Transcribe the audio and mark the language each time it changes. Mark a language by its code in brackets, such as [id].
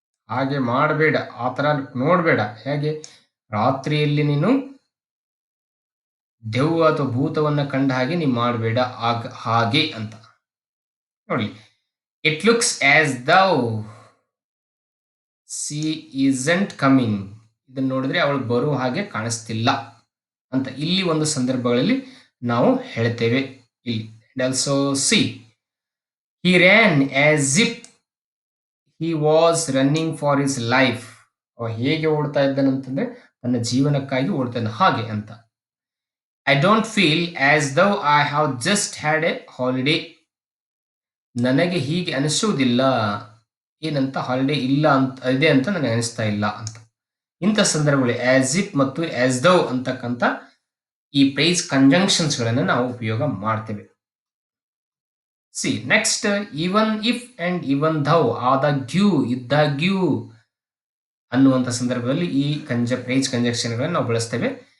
[kn] ಹಾಗೆ ಮಾಡಬೇಡ, ಆ ತರ ನೋಡಬೇಡ. ಹೇಗೆ? ರಾತ್ರಿಯಲ್ಲಿ ನೀನು ದೆವ್ವ ಅಥವಾ ಭೂತವನ್ನ ಕಂಡ ಹಾಗೆ ನೀ ಮಾಡಬೇಡ, ಹಾಗೆ ಅಂತ. ನೋಡಿ, [en] It looks as though she isn't coming. [kn] ಇದನ್ನು ನೋಡಿದ್ರೆ ಅವಳು ಬರುವ ಹಾಗೆ ಕಾಣಿಸ್ತಿಲ್ಲ ಅಂತ ಇಲ್ಲಿ ಒಂದು ಸಂದರ್ಭಗಳಲ್ಲಿ ನಾವು ಹೇಳ್ತೇವೆ. ಇಲ್ಲಿ [en] Also see, he ran as if he was running for his life. [kn] ಅವ ಹೇಗೆ ಓಡ್ತಾ ಇದ್ದಾನಂತಂದ್ರೆ ತನ್ನ ಜೀವನಕ್ಕಾಗಿ ಓಡ್ತಾ ಇದ್ದಾನೆ ಹಾಗೆ ಅಂತ. [en] I don't feel as though I have just had a holiday. [kn] ನನಗೆ ಹೀಗೆ ಅನಿಸುವುದಿಲ್ಲ. ಏನಂತ? ಹಾಲಿಡೇ ಇಲ್ಲ ಅಂತ ಇದೆ ಅಂತ ನನಗೆ ಅನಿಸ್ತಾ ಇಲ್ಲ ಅಂತ. ಇಂಥ ಸಂದರ್ಭಗಳು ಆಸ್ ಇಫ್ ಮತ್ತು ಆಸ್ ದೌ ಅಂತಕ್ಕಂಥ ಈ ಪ್ರೈಸ್ ಕಂಜಂಕ್ಷನ್ಸ್ ಗಳನ್ನು ನಾವು ಉಪಯೋಗ ಮಾಡ್ತೇವೆ. [en] see next, even if and even though, [kn] ಆದಾಗ್ಯೂ, ಇದ್ದಾಗ್ಯೂ ಅನ್ನುವಂಥ ಸಂದರ್ಭದಲ್ಲಿ ಈ ಪ್ರೈಸ್ ಕಂಜಂಕ್ಷನ್ಗಳನ್ನು ನಾವು ಬಳಸ್ತೇವೆ.